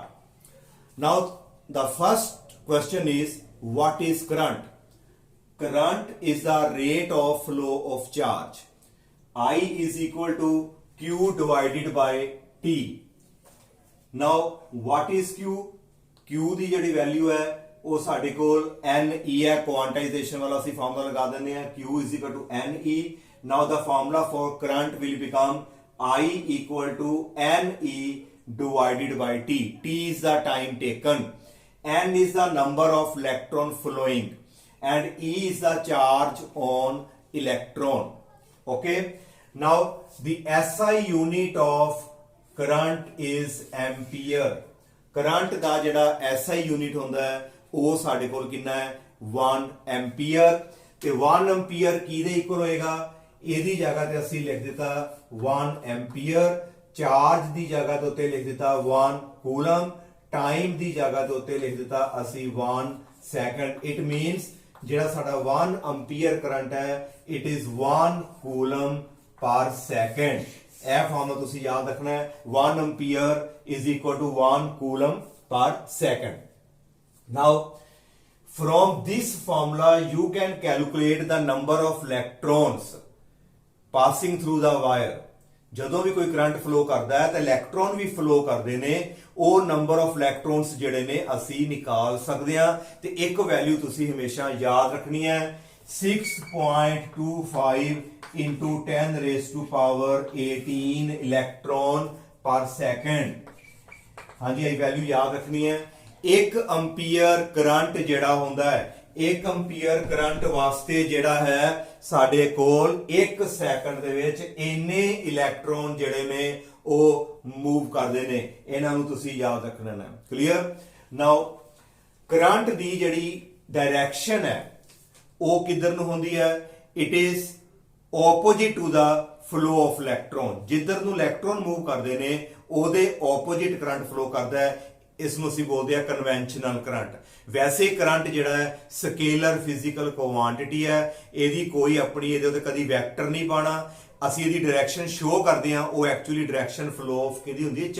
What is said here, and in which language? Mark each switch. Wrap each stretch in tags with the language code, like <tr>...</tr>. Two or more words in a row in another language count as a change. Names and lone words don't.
<en>Now the first question is, what is current? Current is the rate of flow of charge. I is equal to Q divided by T. Now what is Q?</en> <pa>Q ਦੀ ਜਿਹੜੀ ਵੈਲਿਊ ਹੈ ਉਹ ਸਾਡੇ ਕੋਲ NE ਹੈ, ਕੁਆਂਟਾਈਜੇਸ਼ਨ ਵਾਲਾ ਅਸੀਂ ਫਾਰਮੂਲਾ ਲਗਾ ਦਿੰਦੇ ਹਾਂ</pa> <en>Q is equal to NE. Now the formula for current will become I equal to NE divided by T. T is the time taken, N is the number of electron flowing, and E is the charge on electron. Okay, now the SI unit of current is ampere.</en> <pa>ਕਰੰਟ ਕਾ ਜਿਹੜਾ SI ਯੂਨਿਟ ਹੁੰਦਾ ਹੈ ਵੋ ਸਾਡੇ ਕੋਲ ਕਿਤਨਾ ਹੈ 1 ਐਂਪੀਅਰ. ਤੇ 1 ਐਂਪੀਅਰ ਕਿਹਦੇ ਇਕੁਅਲ ਹੋਏਗਾ? ਇਹਦੀ ਜਗ੍ਹਾ ਤੇ ਅਸੀਂ ਲਿਖ ਦਿੱਤਾ 1 ਐਂਪੀਅਰ, ਚਾਰਜ ਦੀ ਜਗ੍ਹਾ ਤੇ ਉੱਤੇ ਲਿਖ ਦਿੱਤਾ 1 ਕੂਲਮ, ਟਾਈਮ ਦੀ ਜਗ੍ਹਾ ਤੇ ਉੱਤੇ ਲਿਖ ਦਿੱਤਾ ਅਸੀਂ 1 ਸੈਕਿੰਡ.</pa> <en>it means</en> <pa>ਜਿਹੜਾ ਸਾਡਾ 1 ਐਂਪੀਅਰ ਕਰੰਟ ਹੈ</pa> <en>it is 1 coulomb per second.</en> <pa>ਇਹ ਫਾਰਮੂਲਾ ਤੁਸੀਂ ਯਾਦ ਰੱਖਣਾ ਹੈ,</pa> <en>1 ampere is equal to 1 coulomb per second. now from this formula you can calculate the number of electrons passing through the wire.</en> <pa>ਜਦੋਂ ਵੀ ਕੋਈ ਕਰੰਟ ਫਲੋ ਕਰਦਾ ਹੈ ਤਾਂ ਇਲੈਕਟ੍ਰੋਨ ਵੀ ਫਲੋ ਕਰਦੇ ਨੇ, ਉਹ</pa> <en>number of electrons</en> <pa>ਜਿਹੜੇ ਨੇ ਅਸੀਂ ਨਿਕਾਲ ਸਕਦੇ ਹਾਂ. ਤੇ ਇੱਕ ਵੈਲਿਊ ਤੁਸੀਂ ਹਮੇਸ਼ਾ ਯਾਦ ਰੱਖਣੀ ਹੈ,</pa> <en>6.25 into 10 raised to power 18 electron per second.</en> <pa>ਹਾਂ ਜੀ, ਏ ਵੈਲਿਊ ਯਾਦ ਰੱਖਣੀ ਹੈ. 1 ਐਂਪੀਅਰ ਕਰੰਟ ਜਿਹੜਾ ਹੁੰਦਾ ਹੈ, 1 ਐਂਪੀਅਰ ਕਰੰਟ ਵਾਸਤੇ ਜਿਹੜਾ ਹੈ ਸਾਡੇ ਕੋਲ 1 ਸੈਕਿੰਡ ਦੇ ਵਿੱਚ ਇੰਨੇ ਇਲੈਕਟ੍ਰੋਨ ਜਿਹੜੇ ਨੇ ਉਹ ਮੂਵ ਕਰਦੇ ਨੇ. ਇਨ੍ਹਾਂ ਨੂੰ ਤੁਸੀਂ ਯਾਦ ਰੱਖਣਾ ਹੈ. ਕਲੀਅਰ? ਨਾਓ ਕਰੰਟ ਦੀ ਜਿਹੜੀ ਡਾਇਰੈਕਸ਼ਨ ਹੈ ਉਹ ਕਿੱਧਰ ਨੂੰ ਹੁੰਦੀ ਹੈ?</pa> <en>it is opposite to the flow of electron.</en> <pa>ਜਿੱਧਰ ਨੂੰ ਇਲੈਕਟ੍ਰੋਨ ਮੂਵ ਕਰਦੇ ਨੇ ਉਹਦੇ opposite ਕਰੰਟ ਫਲੋ ਕਰਦਾ ਹੈ. ਇਸ ਨੂੰ ਅਸੀਂ ਬੋਲਦੇ ਆ</pa> <en>conventional current.</en> <pa>ਵੈਸੇ ਕਰੰਟ ਜਿਹੜਾ ਹੈ</pa> <en>scalar physical quantity</en> <pa>ਹੈ, ਇਹਦੀ ਕੋਈ ਆਪਣੀ ਇਹਦੇ ਉੱਤੇ ਕਦੀ ਵੈਕਟਰ ਨਹੀਂ ਪਾਣਾ. ਅਸੀਂ ਇਹਦੀ ਡਾਇਰੈਕਸ਼ਨ ਸ਼ੋ ਕਰਦੇ ਆ, ਉਹ</pa> <en>actually direction flow of</en> <pa>ਕਿਹਦੀ ਹੁੰਦੀ ਹੈ?</pa>